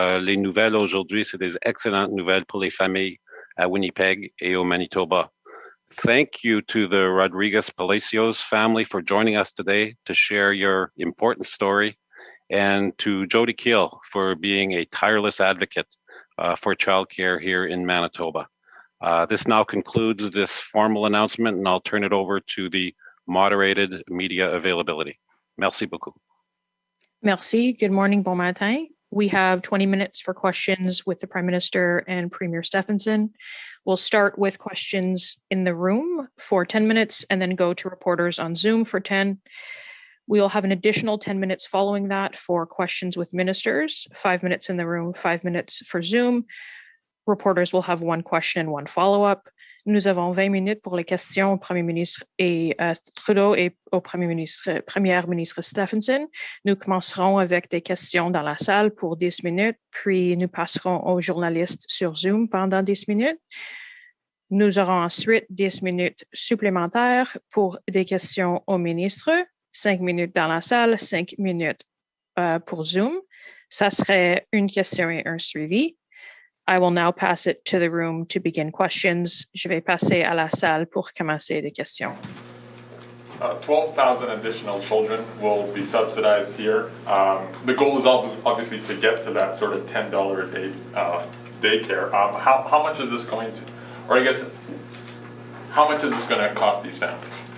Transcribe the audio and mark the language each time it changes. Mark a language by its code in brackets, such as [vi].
[fr] Les nouvelles aujourd'hui, c'est des excellentes nouvelles pour les familles à Winnipeg et au Manitoba. [en] Thank you to the Rodriguez Palacios family for joining us today to share your important story, and to Jody Keel for being a tireless advocate for childcare here in Manitoba. This now concludes this formal announcement, and I'll turn it over to the moderated media availability. [fr] Merci beaucoup. Merci. [en] Good morning, [fr] bon matin. [en] We have 20 minutes for questions with the Prime Minister and Premier Stefanson. We'll start with questions in the room for 10 minutes and then go to reporters on Zoom for 10. We'll have an additional 10 minutes following that for questions with ministers, 5 minutes in the room, 5 minutes for Zoom. Reporters will have one question and one follow-up. [fr] Nous avons 20 minutes pour les questions au Premier ministre Trudeau et au Premier ministre Stefanson. Nous commencerons avec des questions dans la salle pour 10 minutes, puis nous passerons aux journalistes sur Zoom pendant 10 minutes. Nous aurons ensuite 10 minutes supplémentaires pour des questions au ministre, 5 minutes dans la salle, 5 minutes pour Zoom. Ça serait une question et un suivi. [en] I will now pass it to the room to begin questions. [fr] Je vais passer à la salle pour commencer les questions. [en] 12,000 additional children will be subsidized here. The goal is obviously to get to that sort of $10 a day daycare. How much is this going to, or I guess, how much is this going to cost these families?